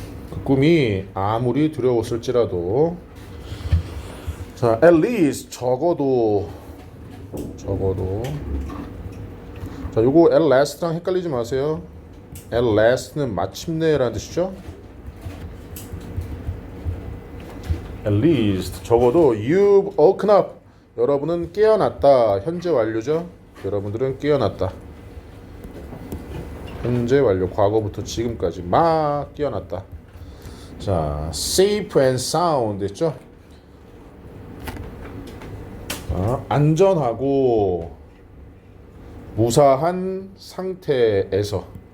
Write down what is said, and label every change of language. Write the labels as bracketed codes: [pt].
[ko] 그 꿈이 아무리 두려웠을지라도. 자, at least 적어도. 자, 요거 at last랑 헷갈리지 마세요. at last는 마침내라는 뜻이죠. [en] at least 적어도 you've woken up, [ko] 여러분은 깨어났다. 현재 완료죠. 여러분들은 깨어났다. 현재 완료, 과거부터 지금까지 막 깨어났다. [en] 자, safe and sound 했죠. [ko] 안전하고 무사한 상태에서.